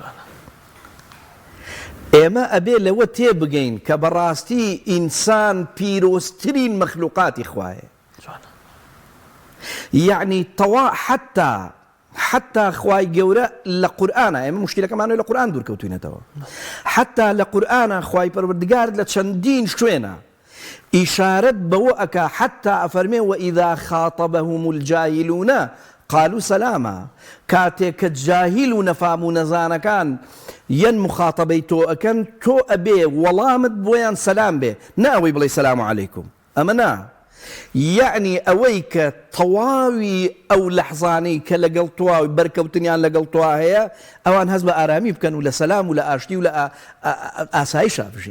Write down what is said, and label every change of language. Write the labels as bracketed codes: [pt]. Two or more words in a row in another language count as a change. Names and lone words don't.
[ckb] ئێمە ئەبێ لەوە تێبگەین کە بەڕاستی ئینسان پیرۆزترین مەخلوقاتی خوایە یعنی تەوا حتا خوای گەورە لە قورئانە ئێمە مشکلەکەمانەوەی لە قورئان دوورکەوتوینەتەوە حتا لە قورئانە خوای پەروەردگار لە چەندین شوێنە ئیشارەت بەوە ئەکا حتا ئەفەرمێ [ar] وئیذا خاطبهم الجاهلون قالوا [ckb] سلاما کاتێک کە جاهیل و نەفام و نەزانەکان یەن مخاتەبەی تۆ ئەکەن تۆ ئەبێ وەڵامت بۆیان سەلام بێ ناوەی بڵێ [ar] سەلام عەلەیکوم [ckb] ئەمە نا یعنی ئەوەی کە تەواوی ئەو لەحظانەی کە لەگەڵ تواوی بەرکەوتنیان لەگەڵ توا هەیە ئەوان هەست بە ئارامی بکەن و لە سەلام و لە ئاشتی و لە ئاسایشا بژین.